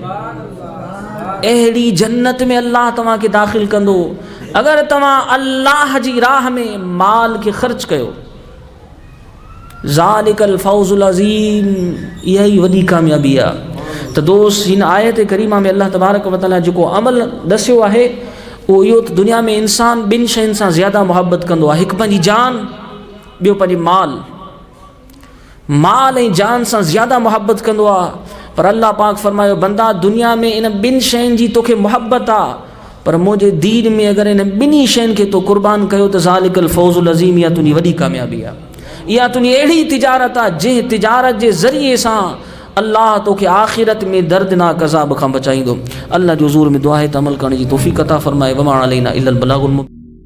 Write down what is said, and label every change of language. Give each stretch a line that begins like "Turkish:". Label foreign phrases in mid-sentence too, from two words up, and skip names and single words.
Sindhi: अहिड़ी जन्नत में अल्लाह तव्हांखे दाख़िल कंदो अगरि तव्हां अल्लाह जी राह में माल खे ख़र्च कयो।
Arabic: ذلك الفوز العظيم,
Sindhi: इहा ई वॾी कामयाबी आहे। त दोस्त, हिन आयत करीमा में अल्लाह
Arabic: تبارك وتعالى
Sindhi: जेको अमल दसियो आहे उहो इहो त दुनिया में इंसान ॿिनि शयुनि सां ज़्यादा मुहबत कंदो आहे, हिकु पंहिंजी जान, ॿियो पंहिंजी माल ऐं जान सां ज़्यादा मुहबत कंदो आहे। पर अल्लाह पाक फरमायो बंदा, दुनिया में इन ॿिनि शयुनि जी तोखे मुहबत आहे, पर मुंहिंजे दीन में अगरि इन ॿिन्ही शयुनि खे तो क़ुर्बान कयो त
Arabic: ذلك الفوز العظيم,
Sindhi: इहा तुंहिंजी वॾी कामयाबी आहे। इहा तुंहिंजी अहिड़ी तिजारत आहे जंहिं तिजारत जे ज़रिए सां अल्लाह तोखे आख़िरत में दर्दनाक अज़ाब खां बचाईंदो। अल्लाह जो हज़ूर में दुआ है त अमल करण जी तौफ़ीक़ अता फ़रमाए।
Arabic: وما علينا إلا البلاغ المبين.